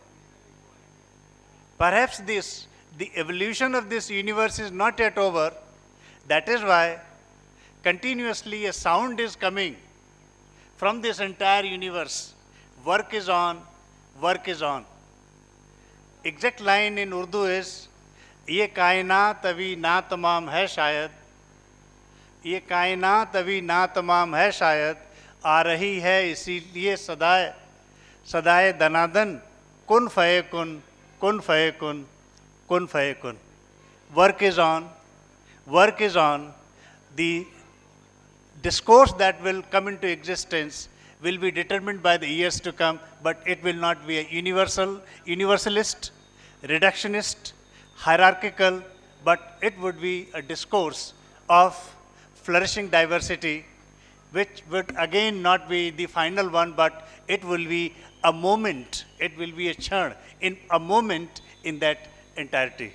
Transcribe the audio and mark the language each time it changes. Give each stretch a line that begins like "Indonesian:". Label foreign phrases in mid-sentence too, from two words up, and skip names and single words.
English: Perhaps the evolution of this universe is not yet over. That is why continuously a sound is coming from this entire universe. Work is on, work is on. Exact line in Urdu is,
Urdu: یہ کائنات ابھی ناتمام ہے شاید، یہ کائنات ابھی ناتمام ہے شاید، آ رہی ہے اسی لیے صدائے صدائے دنادن,
Arabic: كن فيكون، كن فيكون، كن فيكون.
English: Work is on, work is on. The discourse that will come into existence will be determined by the years to come, but it will not be a universalist, reductionist, hierarchical, but it would be a discourse of flourishing diversity, which would again not be the final one, but it will be a moment, it will be a churn, in a moment in that entirety.